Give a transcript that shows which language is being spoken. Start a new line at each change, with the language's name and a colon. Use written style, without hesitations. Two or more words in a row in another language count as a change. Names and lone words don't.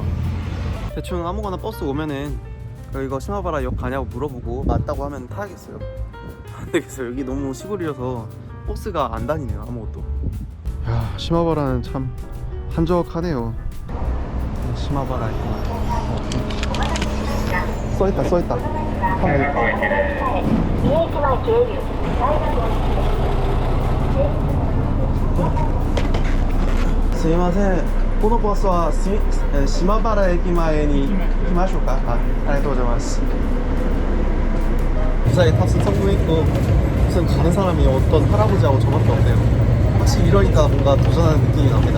Korean: 대충 아무거나 버스 오면은 이거 시마바라 역 가냐고 물어보고 맞다고 하면 타야겠어요. 안 되겠어요. 여기 너무 시골이라서 버스가 안 다니네요. 아무것도. 야, 시마바라는 참 한적하네요. 시마바라 써있다.
Japanese: 스미마셍. このバスは島原駅前に行きましょうか。ありがとうございます。
Korean: 무사히 탑승 성공했고 우선 가는 사람이 어떤 할아버지하고 저밖에 없네요. 확실히 이러니까 뭔가 도전하는 느낌이 납니다.